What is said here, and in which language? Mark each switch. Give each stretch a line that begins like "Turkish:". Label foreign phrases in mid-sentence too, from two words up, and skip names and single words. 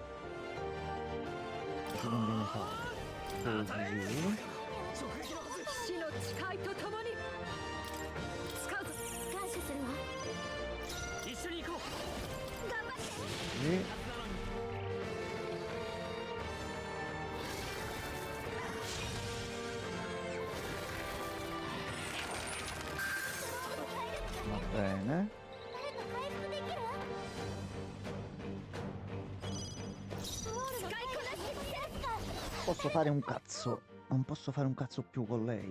Italian: Ci conviene fare così.
Japanese: 死の誓いとともに使うぞ。感謝するわ。一緒に行こう。頑張って。
Italian: Così. Va bene.
Japanese: 誰か回復できる？使いこなしてみせるか。
Italian: Posso fare un cazzo. Non posso fare un cazzo più con lei.